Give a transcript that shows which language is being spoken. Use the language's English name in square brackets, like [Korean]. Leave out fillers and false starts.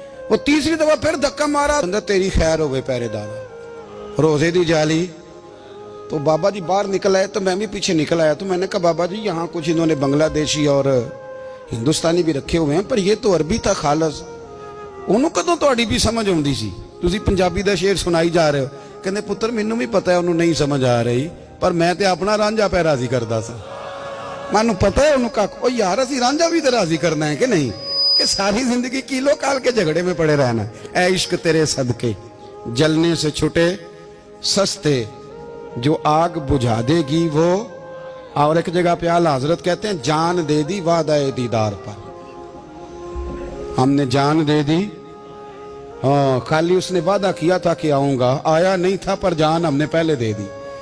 [Hindi] वो तीसरी दफा फिर धक्का मारा, [Punjabi] तेरी खैर होवे पहरेदारा, रोजे दी जाली। [Hindi] तो बाबा जी बाहर निकल आए तो मैं भी पीछे निकल आया। तो मैंने कहा बाबा जी यहाँ कुछ इन्होंने बांग्लादेशी और हिंदुस्तानी भी रखे हुए हैं, पर ये तो अरबी था खालस। [Punjabi] ਉਹਨੂੰ ਕਦੋਂ ਤੁਹਾਡੀ ਵੀ ਸਮਝ ਆਉਂਦੀ ਸੀ? ਤੁਸੀਂ ਪੰਜਾਬੀ ਦਾ ਸ਼ੇਰ ਸੁਣਾਈ ਜਾ ਰਹੇ ਹੋ। ਕਹਿੰਦੇ ਪੁੱਤਰ ਮੈਨੂੰ ਵੀ ਪਤਾ ਹੈ ਉਹਨੂੰ ਨਹੀਂ ਸਮਝ ਆ ਰਹੀ, ਪਰ ਮੈਂ ਤੇ ਆਪਣਾ ਰਾਂਝਾ ਪੈ ਰਾਜ਼ੀ ਕਰਦਾ ਸਾਂ। ਮੈਨੂੰ ਪਤਾ ਹੈ ਉਹਨੂੰ ਕੱਖ, ਉਹ ਯਾਰ ਅਸੀਂ ਰਾਂਝਾ ਵੀ ਤੇ ਰਾਜ਼ੀ ਕਰਨਾ ਹੈ ਕਿ ਨਹੀਂ, [Hindi] कि सारी जिंदगी कीलो काल के झगड़े में पड़े रहना। ऐ इश्क तेरे सदके जलने से छुटे सस्ते, जो आग बुझा देगी वो। और एक जगह पे आला हजरत कहते हैं जान दे दी वादा दीदार पर, हमने जान दे दी। हाँ, खाली उसने वादा किया था कि आऊंगा, आया नहीं था, पर जान हमने पहले दे दी।